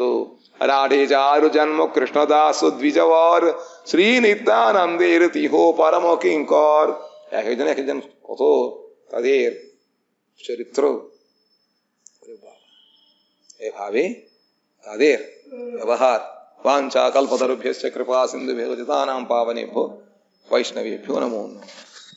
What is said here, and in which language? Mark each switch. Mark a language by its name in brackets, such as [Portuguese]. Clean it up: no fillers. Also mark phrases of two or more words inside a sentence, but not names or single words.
[Bangla] রাধে যার জন্ম কৃষ্ণদাস দ্বিজবর, শ্রী নিত্যানন্দের তিহ পরম কিঙ্কর। একজন কত তাদের চরিত্র, এভাবে তাদের ব্যবহার। [Sanskrit] वाञ्छा कल्पतरुभ्यश्च कृपा सिन्धुभ्यो जतानां पावनेभ्यो वैष्णवेभ्यो नमो नमः।